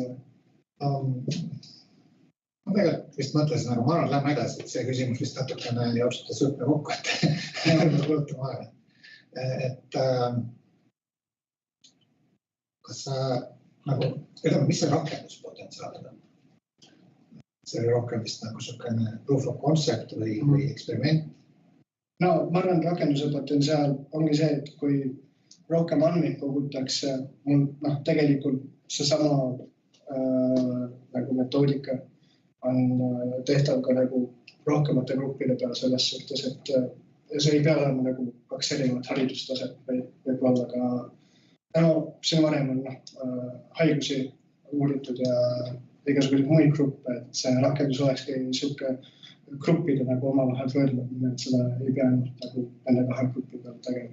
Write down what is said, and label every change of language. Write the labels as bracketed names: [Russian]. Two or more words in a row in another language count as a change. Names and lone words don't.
[Estonian] Ma tegelikult vist mõtlesin, aga ma arvan, et lähme edasi, et see küsimus vist natukene jaoksute sõõpne kokku, et kas sa nagu, ütleme, mis see rakenduspotentsiaal on? See oli rohkem vist nagu selline [English] proof of concept [Estonian] või eksperiment? No ma arvan, rakenduse potentsiaal ongi see, et kui rohkem andmeid kogutakse, tegelikult seesama nagu metoodika on tehtav ka nagu rohkemate gruppide peal selles suhtes, et see ei pea olema nagu 2 erinevat haridustaset, võib olla ka, siin varem on haigusi uuritud ja igasuguseid muid gruppe, et see rakendus olekski niisugune gruppide nagu omavahel võrdlemine, et seda ei pea nagu nende 2 grupi peal tegema.